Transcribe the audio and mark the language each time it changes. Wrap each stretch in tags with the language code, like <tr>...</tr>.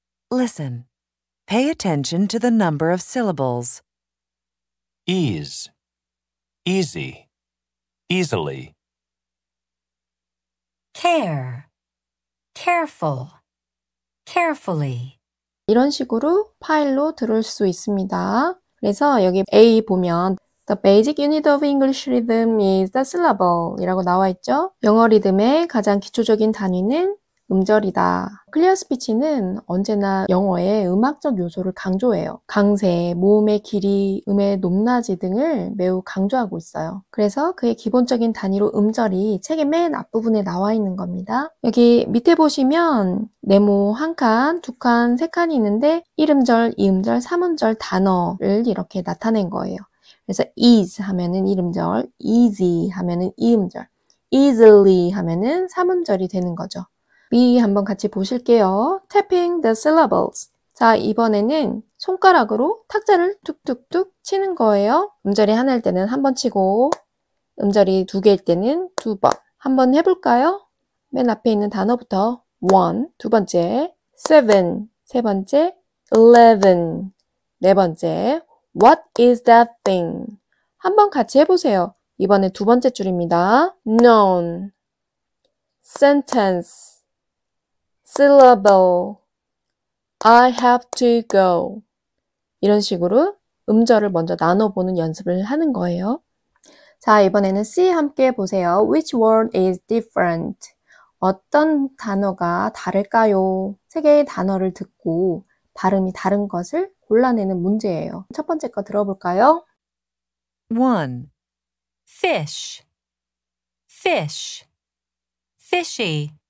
<en>Listen. Pay attention to the number of syllables. Ease, easy, easily. Care, careful, carefully.</en> <ko>이런 식으로 파일로 들을 수 있습니다. 그래서 여기 A 보면</ko> <en>The basic unit of English rhythm is the syllable</en> <ko>이라고 나와 있죠. 영어 리듬의 가장 기초적인 단위는 음절이다. 클리어 스피치는 언제나 영어의 음악적 요소를 강조해요. 강세, 모음의 길이, 음의 높낮이 등을 매우 강조하고 있어요. 그래서 그의 기본적인 단위로 음절이 책의 맨 앞부분에 나와 있는 겁니다. 여기 밑에 보시면 네모 한 칸, 두 칸, 세 칸이 있는데 1음절, 2음절, 3음절 단어를 이렇게 나타낸 거예요. 그래서 ease 하면은 1음절, easy 하면은 2음절, easily 하면은 3음절이 되는 거죠. B 한번 같이 보실게요.</ko> <en>Tapping the syllables.</en> <ko>자, 이번에는 손가락으로 탁자를 툭툭툭 치는 거예요. 음절이 하나일 때는 한 번 치고 음절이 두 개일 때는 두 번. 한번 해볼까요? 맨 앞에 있는 단어부터 one, 두 번째, seven, 세 번째, 11, 네 번째,</ko> <en>what is that thing?</en> <ko>한번 같이 해보세요. 이번에 두 번째 줄입니다.</ko> <en>known, sentence, syllable, I have to go.</en> <ko>이런 식으로 음절을 먼저 나눠보는 연습을 하는 거예요. 자, 이번에는 C 함께 보세요.</ko> <en>Which word is different?</en> <ko>어떤 단어가 다를까요? 세 개의 단어를 듣고 발음이 다른 것을 골라내는 문제예요. 첫 번째 거 들어볼까요?</ko> <en>1. Fish, fish, fishy.</en>